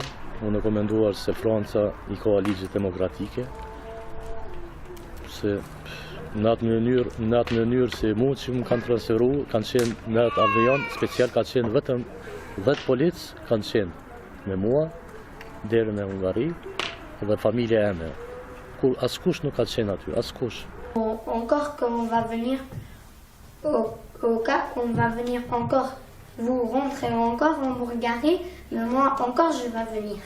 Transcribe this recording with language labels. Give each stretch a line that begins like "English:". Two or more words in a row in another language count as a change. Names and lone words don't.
Albanian: Unë e komenduar se Franca i ka ligjet demokratike, se në atë mënyrë se mu që më kanë transferu, kanë qenë në atë avion, special ka qenë vetëm 10 policë kanë qenë me mua, deri në Hungari, dhe familja eme. Kur askush nuk ka qenë aty, askush.
French: Encore quand on va venir au Cap, on va venir encore. Vous rentrez encore en Bulgarie, mais moi encore je vais venir.